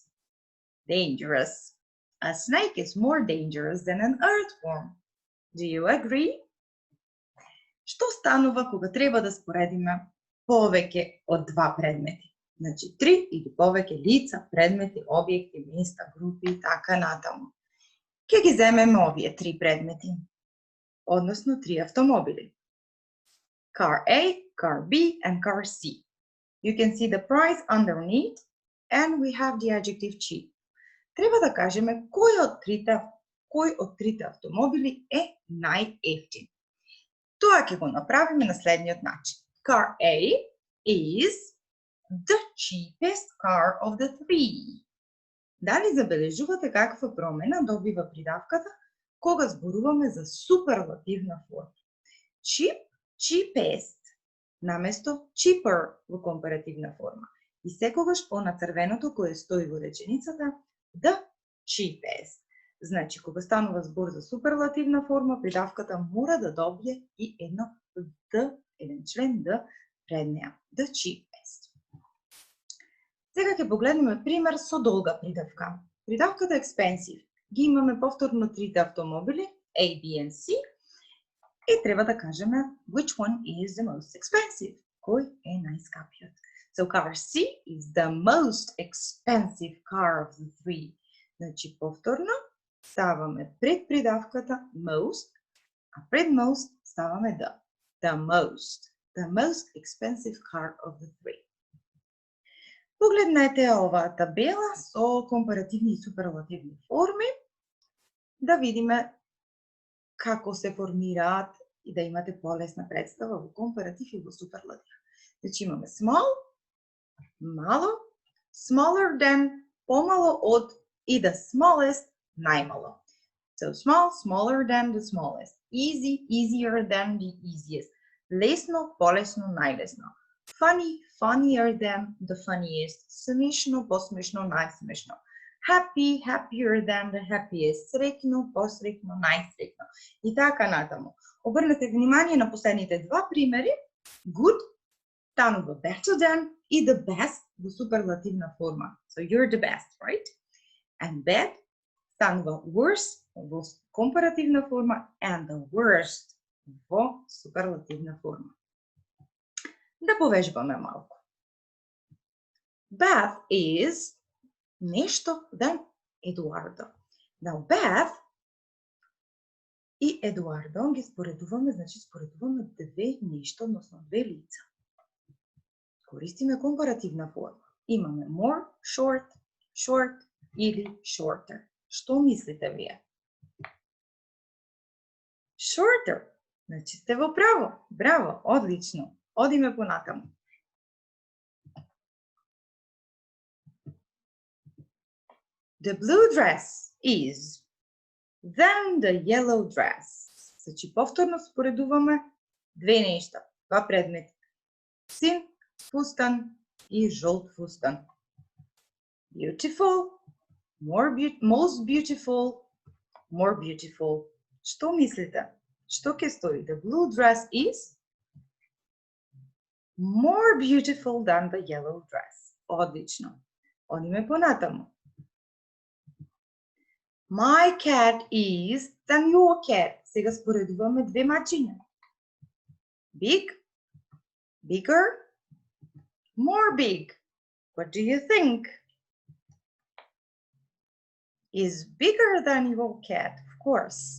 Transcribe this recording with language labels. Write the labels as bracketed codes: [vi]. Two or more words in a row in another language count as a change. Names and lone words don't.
[en] Dangerous. A snake is more dangerous than an earthworm. Do you agree? [mk] Што станува кога треба да споредиме повеќе од два предмети? Значи, три или повеќе лица, предмети, објекти, места, групи и така натаму. Ке ги земеме овие три предмети, односно три автомобили. [en] Car A, car B and car C. You can see the price underneath and we have the adjective cheap. [mk] Треба да кажеме кој од трите автомобили е најевтин. Тоа ќе го направиме на следниот начин. [en] Car A is the cheapest car of the three. [mk] Дали забележувате каква промена добива придавката кога зборуваме за суперлативна форма? [en] Cheap, cheapest, [mk] наместо cheaper во компаративна форма. И секогаш по нацрвеното кое стои во реченицата [en] the cheapest. [mk] Значи, кога станува збор за суперлативна форма, придавката мора да добие и едно the, еден член the пред неа. [en] The cheapest. [mk] Сега ќе погледнеме пример со долга придавка. Придавката expensive. Ги имаме повторно трите автомобили, [en] A, B and C. [mk] И треба да кажеме [en] which one is the most expensive. [mk] Кој е најскапиот? [en] So car C is the most expensive car of the three. [mk] Значи, повторно ставаме пред придавката most, а пред most ставаме [en] the most expensive car of the three. [mk] Погледнете оваа табела со компаративни и суперлативни форми, да видиме како се формираат и да имате полесна представа во компаратив и во суперлатив. Значи имаме small, мало, [en] smaller than, [mk] помало од и [en] the smallest, [mk] најмало. [en] So small, smaller than the smallest. Easy, easier than the easiest. [mk] Лесно, полесно, најлесно. [en] Funny, funnier than the funniest. [mk] Смешно, посмешно, најсмешно. [en] Happy, happier than the happiest. [mk] Среќно, посреќно, најсреќно. И така натаму. Обрнете внимание на последните два примери. Good станува [en] better than [mk] и [en] the best [mk] во суперлативна форма. [en] So you're the best, right? And bad станува worse [mk] во компаративна форма [en] and the worst [mk] во суперлативна форма. Да повежбаме малку. [en] Beth is нешто than Eduardo. [mk] Now Beth и Eduardo ги споредуваме, значи споредуваме две нешто, односно две лица. Користиме компаративна форма. Имаме [en] more, short [mk] или shorter. Што мислите вие? Shorter. Значи сте во право. Браво, одлично. Одиме понатаму. [en] The blue dress is than the yellow dress. [mk] Значи повторно споредуваме две нешта, два предмети. Син фустан и жолт фустан. [en] Beautiful, most beautiful, more beautiful. [mk] Што мислите? Што ќе стои? [en] The blue dress is more beautiful than the yellow dress. [mk] Одлично. Одиме понатаму. [en] My cat is than your cat. [mk] Сега споредуваме две мачиња. [en] Big, bigger, more big. What do you think? Is bigger than your cat, of course.